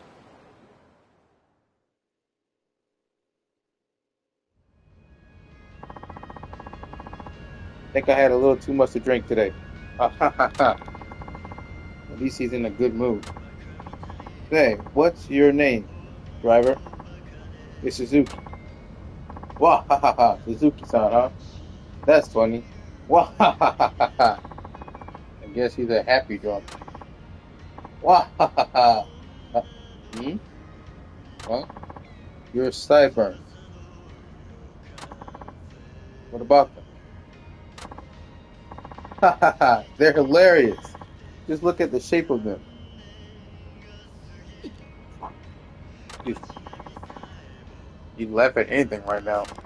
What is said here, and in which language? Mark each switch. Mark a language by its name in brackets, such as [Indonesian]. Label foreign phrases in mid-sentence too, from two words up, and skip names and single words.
[English] Think I had a little too much to drink today. Ha ha ha ha. At least he's in a good mood. Say, what's your name, driver? It's Suzuki. Wah ha ha ha. Suzuki-san, huh? That's funny. Wah ha ha ha ha ha. I guess he's a happy drunk. Wah ha ha ha. Hmm? Huh? Your sideburns. What about them? Ha ha ha. They're hilarious. Just look at the shape of them. You'd laugh at anything right now.